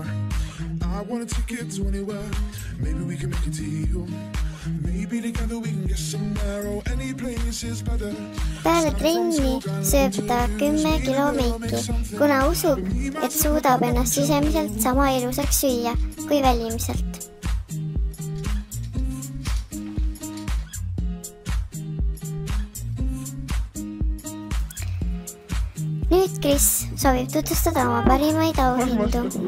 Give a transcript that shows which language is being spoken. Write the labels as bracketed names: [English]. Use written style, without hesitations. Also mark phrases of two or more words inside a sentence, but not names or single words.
[English] I want a ticket to anywhere. Maybe we can make it to you. Maybe together we can get somewhere. Oh, any place is better. [Estonian] Peale trenni sööb ta 10 kilo meiki, kuna usub, et suudab ennast sisemiselt sama ilusaks süüa kui välimiselt. Nüüd Kris soovib tutvustada oma parimaid auhindu.